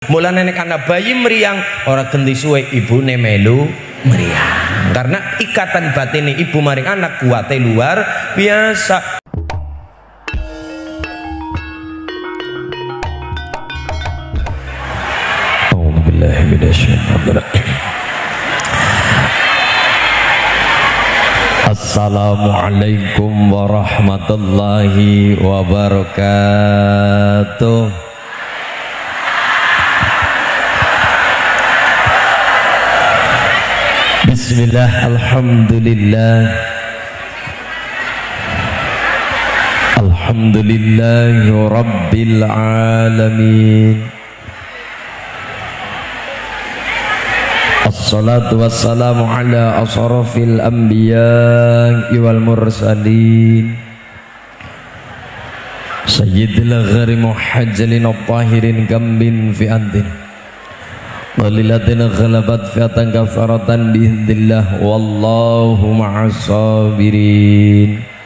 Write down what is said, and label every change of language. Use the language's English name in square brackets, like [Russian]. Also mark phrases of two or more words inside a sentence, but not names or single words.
[Javanese] Mulane nek ana bayi meriang ora genti suwe ibune melu meriang. Karena ikatan batin ibu maring anak kuate luar biasa. [Arabic] السلام عليكم ورحمة الله وبركاته. بسم الله، الحمد لله، الحمد لله رب العالمين. الصلاة والسلام على أشرف الأنبياء والمرسلين سيد الغر المحجلين الطاهرين كم من فئة قليلة غلبت فئة كثيرة بإذن الله والله مع الصابرين.